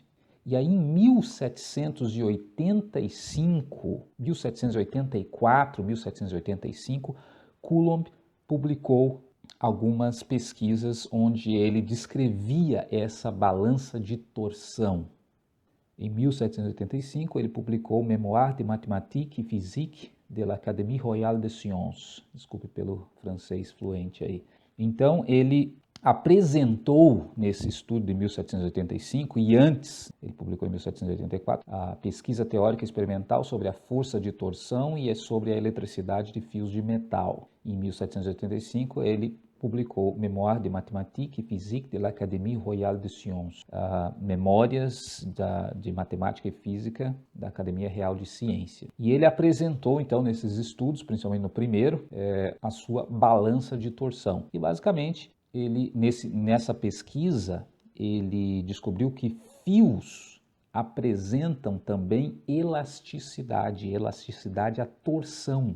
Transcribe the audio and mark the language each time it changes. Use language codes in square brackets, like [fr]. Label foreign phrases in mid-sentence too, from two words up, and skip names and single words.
[pt] E aí, em 1784, 1785, Coulomb publicou algumas pesquisas onde ele descrevia essa balança de torção. Em 1785, ele publicou Mémoires de Mathématiques et Physique de l'Académie Royale des Sciences. Desculpe pelo francês fluente aí. Então, ele apresentou nesse estudo de 1785, e antes, ele publicou em 1784, a pesquisa teórica experimental sobre a força de torção e sobre a eletricidade de fios de metal. Em 1785, ele publicou Mémoires de Mathématiques et Physique de l'Académie Royale des Sciences, Memórias de Matemática e Física da Academia Real de Ciência. E ele apresentou, então, nesses estudos, principalmente no primeiro, a sua balança de torção. E, basicamente, ele, nessa pesquisa, ele descobriu que fios apresentam também elasticidade à torção.